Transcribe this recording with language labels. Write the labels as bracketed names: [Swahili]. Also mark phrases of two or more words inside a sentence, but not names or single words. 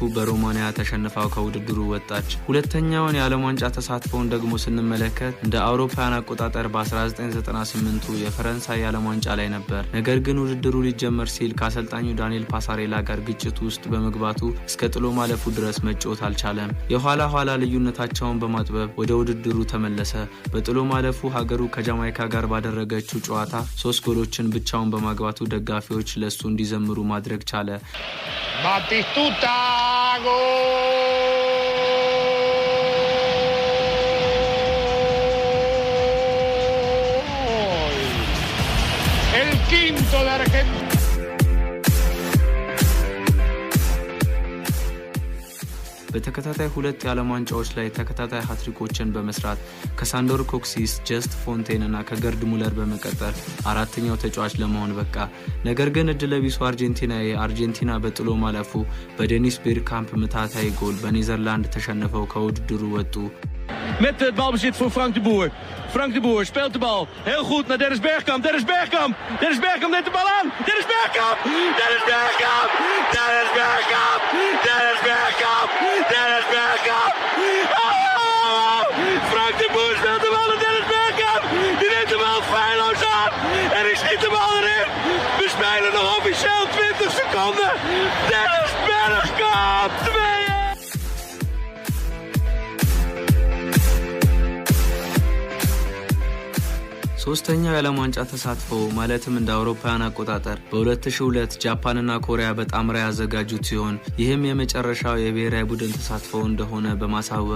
[Amharic] በሮማኒያ ተሸንፋው ከውድድሩ ወጣች። ሁለተኛውን የዓለም ዋንጫ ተሳትፎውን ደግሞ ስንመለከት እንደ አውሮፓውያን አቆጣጠር በ1998 የፈረንሳይ የዓለም ዋንጫ ላይ ነበር። ነገር ግን ውድድሩ ሊጀመር ሲል ከአሰልጣኙ ዳንኤል ፓሳሬላ ጋር ግጭት ውስጥ በመግባቱ እስከ ጥሎ ማለፉ ድረስ መጫወት አልቻለም። የኋላ ኋላ ልዩነታቸውን በማጥበብ ወደ ውድድሩ ተመለሰ። በጥሎ ማለፉ ሀገሩ ከጃማይካ ጋር ባደረገችው ጨዋታ 3 ጎሎችን ብቻውን በማግባቱ ደጋፊዎች ለሱ እንዲዘምሩ ማድረግ ቻለ። ባቲስቱታ ጎል! [Spanish] El quinto de Argentina. [Amharic] በተከታታይ 2 የዓለም ዋንጫዎች ላይ ተከታታይ ሃትሪኮችን በመስራት ከሳንዶር ኮክሲስ፣ ጀስት ፎንቴን እና ከገርድ ሙለር በመቀጠል 4ኛው ተጫዋች ለመሆን በቃ። ነገር ግን እድለቢሱ አርጀንቲና በጥሎ ማለፉ በዴኒስ ቤርካምፕ ምታታዊ ጎል በኔዘርላንድ ተሸንፈው ከውድድሩ ወጡ። [Dutch] Met het balbezit voor Frank de Boer. Frank de Boer speelt de bal heel goed naar Dennis Bergkamp. Dennis Bergkamp neemt de bal aan. Dennis Bergkamp! Dennis Bergkamp! Dennis Bergkamp! Dennis Bergkamp! Dennis Bergkamp! Oh! Frank de Boer speelt de bal naar Dennis Bergkamp. Die neemt de bal feilloos aan. En hij schiet de bal erin. We spelen nog officieel 20 seconden. Dennis Bergkamp! 2! [Amharic] ሶስተኛው የዓለም ዋንጫ ተሳትፎ ማለትም እንደ አውሮፓውያን አቆጣጠር በ2002 ጃፓንና ኮሪያ በጣምራ ያዘጋጁት ሲሆን ይህም የመጨረሻው የብሔራዊ ቡድን ተሳትፎ እንደሆነ በማሳወቅ